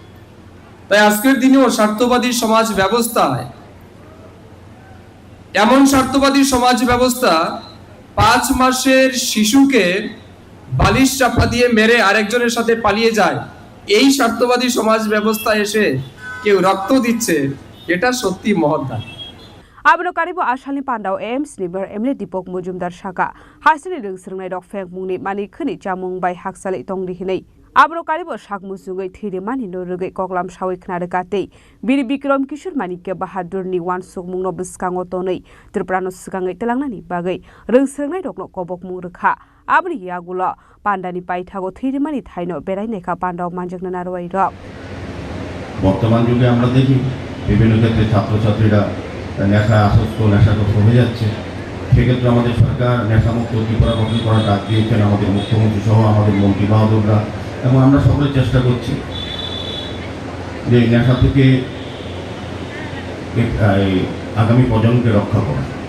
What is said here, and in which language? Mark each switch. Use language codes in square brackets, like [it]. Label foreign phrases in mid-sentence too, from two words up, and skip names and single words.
[bn] তাই আজকের দিনেও স্বার্থবাদী সমাজ ব্যবস্থায়, এমন স্বার্থবাদী সমাজ ব্যবস্থা 5 মাসের শিশুকে বালিশ চাপা দিয়ে মেরে আরেকজনের সাথে পালিয়ে যায়, এই স্বার্থবাদী সমাজ ব্যবস্থা এসে কেউ রক্ত দিচ্ছে, এটা সত্যি মহৎ দান। [trp] Abro karibo ashali pandau AIMS liber emle dipok mujumdar shaka hasini ringsringnai rok feng mungni mani khini chamung bai haksali tongri hinai abro karibo shak musungai thiri mani no rugai koklam shawi khna rekatei biri bikram kishor manike bahadur ni wan suk mungno biskango tonei triprano sikangai telangnani bagai ringsringnai rokno kobok mung rekha abri yagula pandani paithago thiri mani thaino berai nekha pandau manjakna narwai rok [bn] বর্তমান যুগে আমরা দেখি বিভিন্ন ক্ষেত্রে ছাত্রছাত্রীরা নেশায় আসক্ত, নেশাগ্রস্ত হয়ে যাচ্ছে। সেক্ষেত্রে আমাদের সরকার নেশামুক্ত ত্রিপুরা গঠন করার ডাক দিয়েছেন আমাদের মুখ্যমন্ত্রী সহ আমাদের মন্ত্রী বাহাদুররা, এবং আমরা সকলে চেষ্টা করছি যে নেশা থেকে আগামী প্রজন্মকে রক্ষা করা।